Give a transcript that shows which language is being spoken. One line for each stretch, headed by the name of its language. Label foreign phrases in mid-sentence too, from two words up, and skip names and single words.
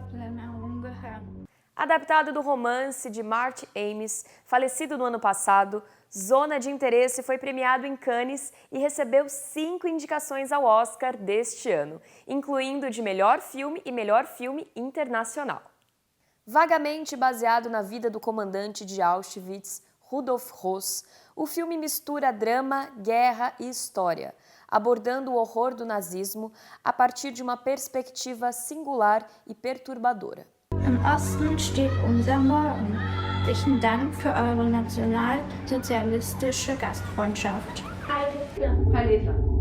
Portuguese: Adaptado do romance de Marty Amis, falecido no ano passado, Zona de Interesse foi premiado em Cannes e recebeu 5 indicações ao Oscar deste ano, incluindo de melhor filme e melhor filme internacional. Vagamente baseado na vida do comandante de Auschwitz, Rudolf Höss, o filme mistura drama, guerra e história, abordando o horror do nazismo a partir de uma perspectiva singular e perturbadora.
German: Im Osten steht unser Morgen. Herzlichen Dank für eure nationalsozialistische Gastfreundschaft. Heil Hitler.